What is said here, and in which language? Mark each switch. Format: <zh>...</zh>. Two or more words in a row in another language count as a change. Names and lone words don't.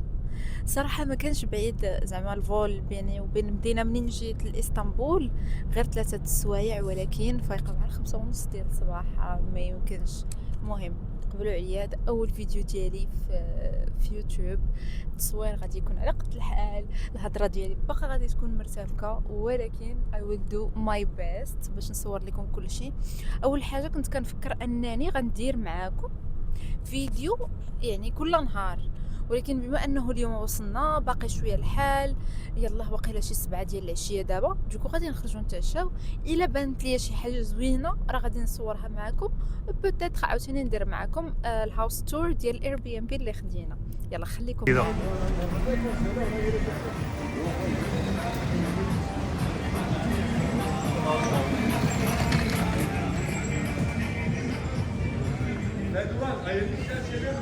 <ar>صراحه ما كانش بعيد زعما الفول بيني وبين المدينه منين جيت لاسطنبول، غير 3 السوايع، ولكن فايقه مع 5:30 ديال الصباح، ما يمكنش. المهم قبلوا عليا، هذا اول فيديو ديالي في يوتيوب. التصوير غادي يكون على قد الحال، الهضره ديالي باقا غادي تكون مرتبكه، ولكن</ar> <en>I will do my best</en> <ar>باش نصور لكم كل شيء. اول حاجه كنت كنفكر انني غندير معاكم فيديو يعني كل نهار، ولكن بما انه اليوم وصلنا باقي شويه الحال، يلا واقيلا شي 7 ديال العشيه دابا، دوكو غادي نخرجوا نتعشاو. الا بانت ليا شي حاجه زوينه راه غادي نصورها معكم، بوتيتر عاوتاني ندير معكم</ar> <en>the house tour</en> <ar>ديال الاير بي ام بي اللي خدينا. يلا خليكم معايا.</ar> <tr>Erdoğan hayırlı işler seviyormuş.</tr>